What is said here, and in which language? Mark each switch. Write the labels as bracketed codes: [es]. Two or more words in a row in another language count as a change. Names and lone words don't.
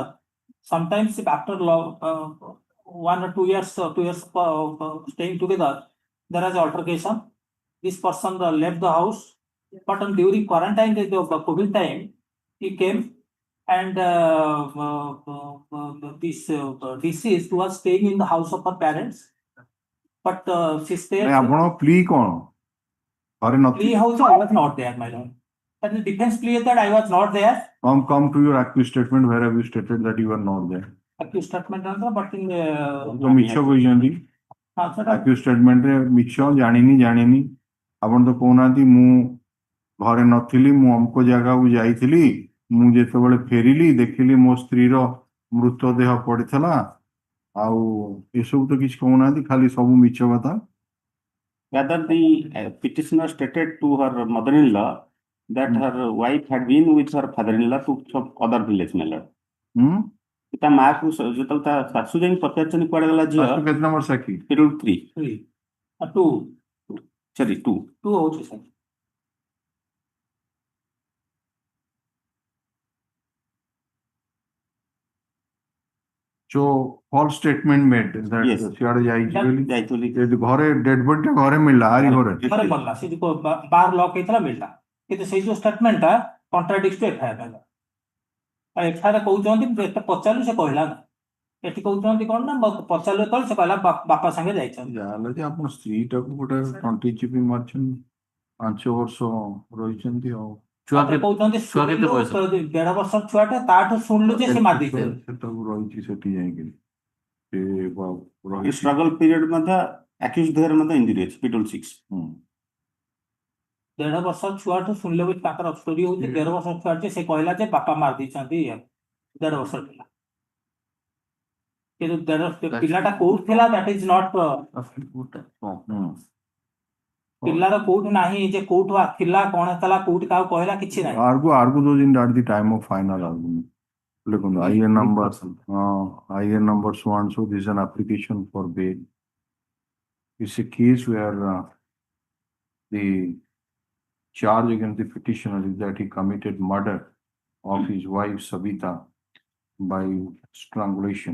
[en] Sometimes, if after 1 or 2 years, staying together, there is altercation. This person left the house, but during quarantine, the COVID time, he came and this deceased was staying in the house of her parents. But she stayed. [or] ଆପଣ plea କଣ? ଘରେ Plea ନଥିଲେ? [en] house, I was not there, my lord. But the defense plea is that I was not there. Come to your accused statement where have you stated that you were not there? Accused statement answer, but in [or] ତ ମିଛ କହିଛନ୍ତି [en] accused statement [or] ରେ ମିଛ ଜାଣିନି ଆପଣ ତ କହୁନାହାନ୍ତି ମୁଁ ଘରେ ନଥିଲି ମୁଁ ଅମୁକ ଜାଗାକୁ ଯାଇଥିଲି ମୁଁ ଯେତେବେଳେ ଫେରିଲି ଦେଖିଲି ମୋ ସ୍ତ୍ରୀର ମୃତଦେହ ପଡିଥିଲା ଆଉ ଏସବୁ ତ କିଛି କହୁନାହାନ୍ତି ଖାଲି ସବୁ ମିଛ କଥା। [en] Rather, the petitioner stated to her mother-in-law that her wife had been with her father-in-law to some other village. [or] ତା ମା କୁ ଯେତେବେଳେ ତା ଶାଶୁ ଯାଇକି ପଚାରିଛନ୍ତି କୁଆଡେ ଗଲା ଝିଅ କେତେ ନମ୍ବର ସାକ୍ଷୀ? [en] Schedule 3. 2. Sorry, 2. [or] 2 ହଉଛି sir. [en] So false statement made that Yes. [or] ସିଆଡେ ଯାଇଛି ବୋଲି ଯାଇଥିଲି ଘରେ [en] dead body [or] ଟା ଘରେ ମିଳିଲା ଆରି ଘରେ ଘରେ ମରିଲା ସେ ଯୋଉ ବାହାର ଲକ୍ ହେଇଥିଲା ମିଳିଲା କିନ୍ତୁ ସେଇ ଯୋଉ ଷ୍ଟେଟମେଣ୍ଟ ଟା [en] contradict to FIR [or] ହେଲା। ଏଫଆଇଆର କହୁଛନ୍ତି ଏତେ ପଚାରିଲୁ ସେ କହିଲା ନା ଏଠି କହୁଛନ୍ତି କଣ ନା ପଚାରିଲୁ ଯେତେବେଳେ ସେ କହିଲା ବାପା ସାଙ୍ଗେ ଯାଇଛନ୍ତି। ଯାହାହେଲେ ଯେ ଆପଣ ସ୍ତ୍ରୀଟାକୁ ଗୋଟେ ତଣ୍ଟି ଚିପି ମାରିଛନ୍ତି 5 ବର୍ଷ ରହିଛନ୍ତି ଆଉ କହୁଛନ୍ତି 1.5 ବର୍ଷର ଛୁଆଟେ ତାଠୁ ଶୁଣିଲୁ ଯେ ସେ ମାରି ଦେଇଥିଲେ। ସେଟାକୁ ରହିଛି ସେଠି ଯାଇକି [en] struggle period [or] ମଧ୍ୟ accused ଦେହରେ ମଧ୍ୟ injury ଅଛି Schedule 6. 1.5 ବର୍ଷର ଛୁଆଠୁ ଶୁଣିଲେ ବୋଲି ତାଙ୍କର ଷ୍ଟୋରି ହଉଛି 1.5 ବର୍ଷର ଛୁଆ ଯେ ସେ କହିଲା ଯେ ବାପା ମାରି ଦେଇଛନ୍ତି 1.5 ବର୍ଷର ପିଲା କିନ୍ତୁ ପିଲାଟା କୋଉଠି ଥିଲା [en] that is not [or] ପିଲାର କୋଉଠି ନାହିଁ ଯେ କୋଉଠୁ ଥିଲା କଣ ହେଇଥିଲା କୋଉଠି କାହାକୁ କହିଲା କିଛି ନାହିଁ। [en] argu those in at the time of final argument. Look on the IN number so and so this is an application for bail. It's a case where the charge against the petitioner is that he committed murder of his wife Sabita by strangulation.